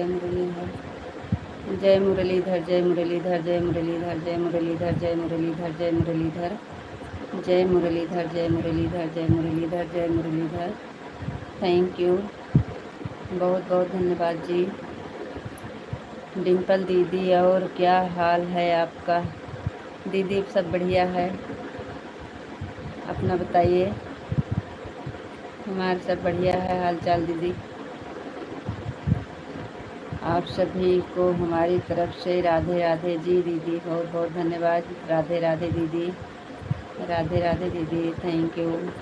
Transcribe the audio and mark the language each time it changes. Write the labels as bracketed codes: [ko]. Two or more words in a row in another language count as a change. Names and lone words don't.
[hi] मुरलीधर, जय मुरलीधर, जय मुरलीधर, जय मुरलीधर, जय मुरलीधर, जय मुरलीधर, जय मुरलीधर, जय मुरलीधर, जय मुरलीधर, जय मुरलीधर, जय मुरलीधर। [en] thank you, [hi] बहुत बहुत धन्यवाद जी। डिम्पल दीदी, और क्या हाल है आपका? दीदी सब बढ़िया है, अपना बताइए। हमारा सब बढ़िया है हाल चाल दीदी। आप सभी को हमारी तरफ से राधे राधे जी। दीदी बहुत बहुत धन्यवाद। राधे राधे दीदी, राधे राधे दीदी, [en] thank you.